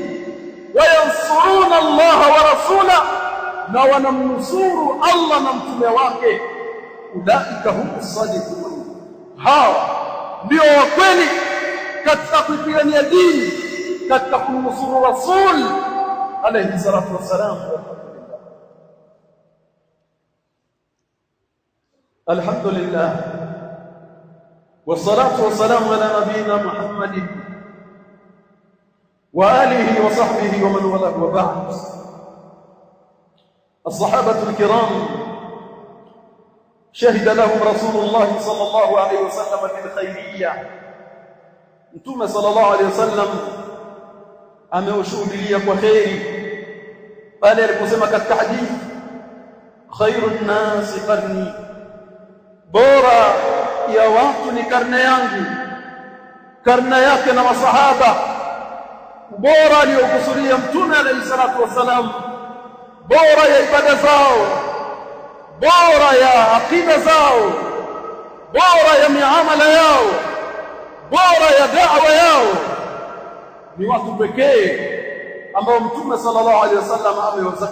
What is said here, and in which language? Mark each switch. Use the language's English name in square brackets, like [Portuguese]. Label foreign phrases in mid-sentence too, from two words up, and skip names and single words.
[Arabic] وينصرون الله ورسوله, [Swahili] na wanamnusuru Allah na mtume wake. [Arabic] أولئك هم الصادقون, [Swahili] hao ndio wa kweli katika kuipigania dini, katika kumnusuru Rasul [Arabic] عليه الصلاة والسلام. الحمد لله والصلاة والسلام على نبينا محمد وعلى آله وصحبه ومن والاه وبعد. الصحابة الكرام شهد لهم رسول الله صلى الله عليه وسلم بالخيرية. [Swahili] Mtume [Arabic] صلى الله عليه وسلم [Swahili] ameushuhudia kwa khairi pale aliposema katika hadithi, [Arabic] خير الناس قرني, [Swahili] bora ya watu ni karne yangu. Karne yake na masahaba bora aliyokusudia Mtume [Arabic] عليه الصلاة والسلام, [Swahili] bora ya ibada zao, bora ya aqida zao, bora ya miamala yao, bora ya da'wa yao, ni watu pekee ambao Mtume [Arabic] صلى الله عليه وسلم [Swahili] amewazaki.